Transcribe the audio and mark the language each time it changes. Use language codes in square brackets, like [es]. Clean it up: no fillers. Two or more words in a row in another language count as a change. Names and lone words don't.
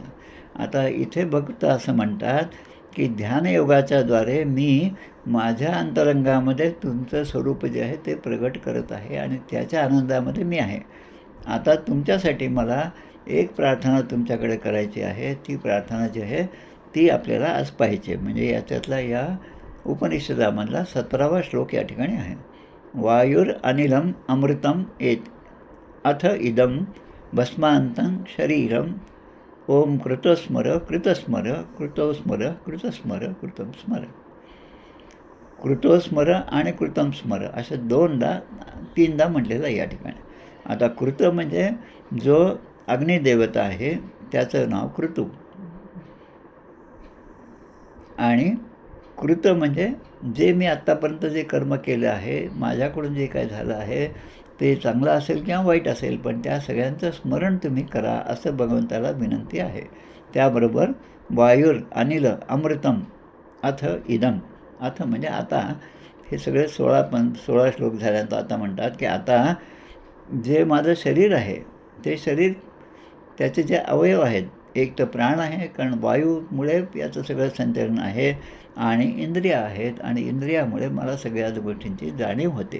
[mr] आता इथे भक्त असं म्हणतात की ध्यानयोगाच्या द्वारे मी माझ्या अंतरंगामध्ये तुमचं स्वरूप जे आहे ते प्रगट करत आहे आणि त्याच्या आनंदामध्ये मी आहे. आता तुमच्यासाठी मला एक प्रार्थना तुमच्याकडे करायची आहे. ती प्रार्थना जी आहे ती आपल्याला आज पाहिजे. म्हणजे याच्यातला या उपनिषदामधला 17वा श्लोक या ठिकाणी आहे. [sa] वायुर अनिलम अमृतम एत अथ इदम भस्मांतं शरीरम ओम कृतस्मर कृतस्मर कृतोस्मर कृतस्मर कृतं स्मर. [mr] कृतोस्मर आणि [sa] कृतं स्मर [mr] अशा 3दा म्हटलेलं आहे या ठिकाणी. आता कृत म्हणजे जो अग्निदेवता आहे त्याचं नाव कृतू आणि कृत म्हणजे जे मी आत्तापर्यंत जे कर्म केलं आहे, माझ्याकडून जे काय झालं आहे ते चांगलं असेल किंवा वाईट असेल पण त्या सगळ्यांचं स्मरण तुम्ही करा असं भगवंताला विनंती आहे. [sa] त्याबरोबर वायुर अनिल अमृतम अथ इदम. [mr] अथ म्हणजे आता हे सगळे 16 श्लोक झाल्यानंतर आता म्हणतात की आता जे माझं शरीर आहे ते शरीर त्याचे जे अवयव आहेत, एक तर प्राण आहे कारण वायूमुळे याचं सगळं संचलन आहे आणि इंद्रिय आहेत आणि इंद्रियामुळे मला सगळ्याच गोष्टींची जाणीव होते.